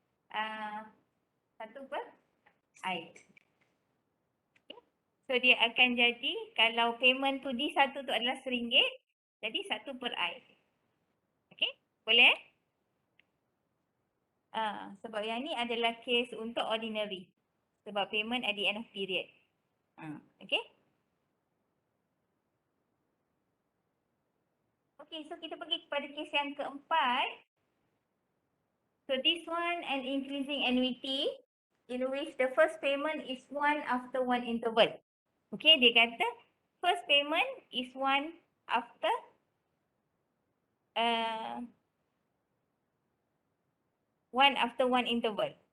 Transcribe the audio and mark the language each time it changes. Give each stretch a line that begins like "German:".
English: 1 per I.
Malay: So dia akan jadi kalau payment tu D1 tu adalah RM1, jadi 1 per I. Okay, boleh? Sebab yang ni adalah case untuk ordinary.
English: Sebab payment at the end of period. Okay?
Malay: Okay, so kita pergi kepada case yang keempat.
English: So this one an increasing annuity in which the first payment is 1 after 1 interval. Okay,
Malay: dia kata
English: first payment is 1 after 1 after 1 interval.